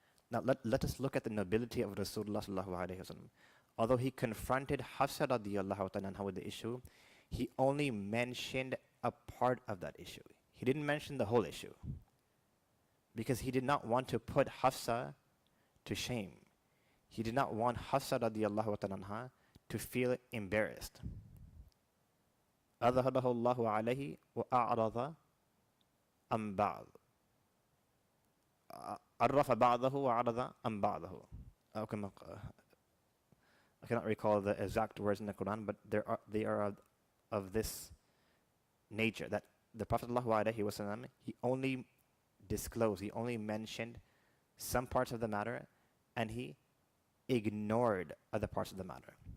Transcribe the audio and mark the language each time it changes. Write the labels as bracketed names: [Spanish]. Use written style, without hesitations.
[English] Now let us look at the nobility of Rasulullah sallallahu alayhi wa sallam. Although he confronted Hafsah radiallahu ta'ala anha with the issue, he only mentioned a part of that issue. He didn't mention the whole issue because he did not want to put Hafsah to shame. He did not want Hafsah radiallahu ta'ala anha to feel embarrassed. [Arabic] أظهره الله عليه وأعرض عن بعض. عرف بعضه وعرض عن بعضه. [English] I cannot recall the exact words in the Quran, but they are of this nature, that the Prophet ﷺ, he only disclosed, he only mentioned some parts of the matter, and he ignored other parts of the matter.